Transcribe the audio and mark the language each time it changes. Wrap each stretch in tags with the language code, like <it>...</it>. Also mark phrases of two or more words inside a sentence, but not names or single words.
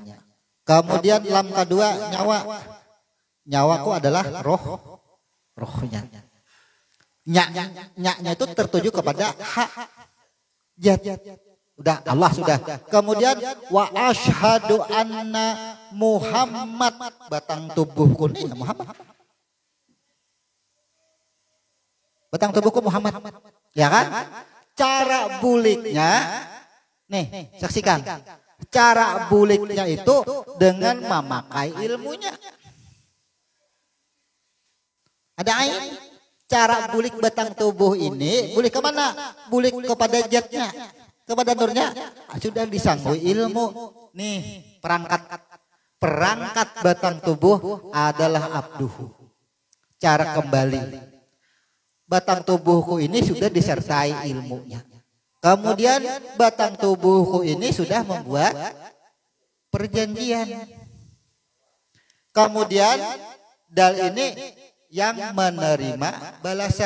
<id>Kemudian lam kedua, nyawa. Nyawaku adalah rohnya. Nya itu tertuju kepada hak. Udah Allah sudah. Kemudian</id> <ar>وأشهد أن محمد,</ar> <id>batang tubuhku nih Muhammad. Batang tubuhku Muhammad. Ya kan? Cara buliknya nih, saksikan. Cara buliknya itu dengan memakai ilmunya. Ada ain. Cara bulik batang tubuh ini bulik ke mana? Bulik kepada zatnya, kepada nurnya. Sudah disanggui ilmu. Nih, perangkat batang tubuh adalah abduhu. Cara kembali. Batang tubuhku ini sudah disertai ilmunya. Kemudian batang tubuhku ini sudah membuat perjanjian. Kemudian dal ini yang menerima balasan.</id>